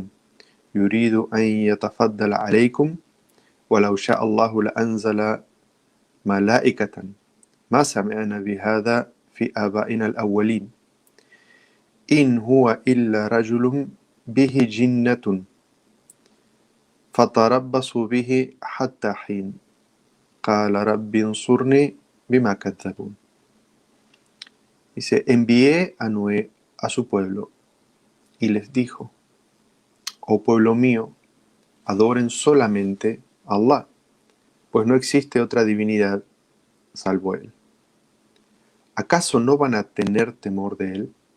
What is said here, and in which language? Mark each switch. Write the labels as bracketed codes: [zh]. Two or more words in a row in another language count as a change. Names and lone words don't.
[ar] يُرِيدُ أَنْ يَتَفَضَّلَ عَلَيْكُمْ وَلَوْ شَاءَ اللَّهُ لَأَنْزَلَ مَلَائِكَةً مَا سَمِعْنَا بِهَذَا في آبائنا الأولين إن هو إلا رجل به جنة فتربصوا به حتى حين قال رب انصرني بما كذبون. [es] Dice, envié a Noé a su pueblo y les dijo, oh pueblo mío, adoren solamente a Allah, pues no existe otra divinidad salvo Él. ¿Acaso no van a tener temor de Él?